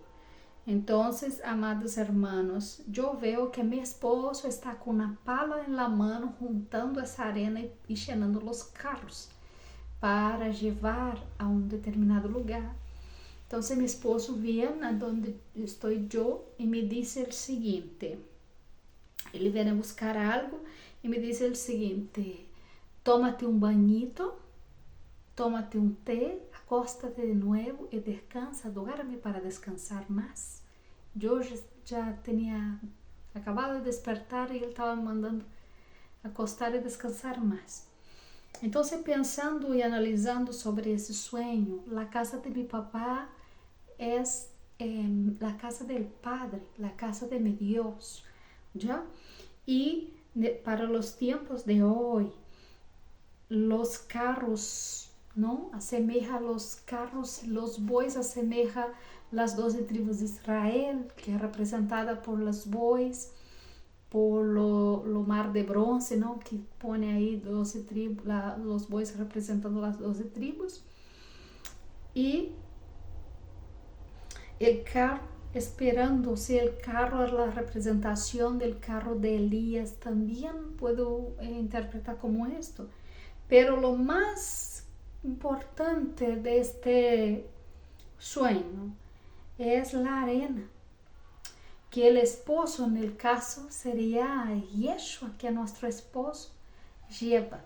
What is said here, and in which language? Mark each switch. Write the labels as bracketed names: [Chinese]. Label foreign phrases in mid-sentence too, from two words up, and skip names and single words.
[Portuguese] Então, amados hermanos, eu vejo que meu esposo está com uma pala na mão, juntando essa arena e llenando os carros para levar a um determinado lugar. Então, meu esposo vem onde estou eu e me disse o seguinte: ele vem a buscar algo e me disse o seguinte: tómate um banhito, tómate um té, acóstate de novo e descansa, duerme para descansar mais. Eu já tinha acabado de despertar e ele estava me mandando acostar e descansar mais. Então, pensando e analisando sobre esse sonho, a casa de meu papá é a [Spanish] casa del Padre, [Portuguese] a casa de mi Deus, ¿ya? E para os tempos de hoje, os carros, não? [Spanish] Asemeja los carros, los bois asemeja las 12 tribus de Israel, [Portuguese] que é representada [Spanish] por los bois, por lo mar de bronce, [Portuguese] não? Que põe aí 12 tribos, os bois representando as 12 tribos. [Spanish] E el carro, esperando-se, el carro es la representación del carro de Elías, también puedo interpretar como esto. Pero lo más importante de este sueño es la arena, que el esposo, en el caso, sería Yeshua, que nuestro esposo lleva.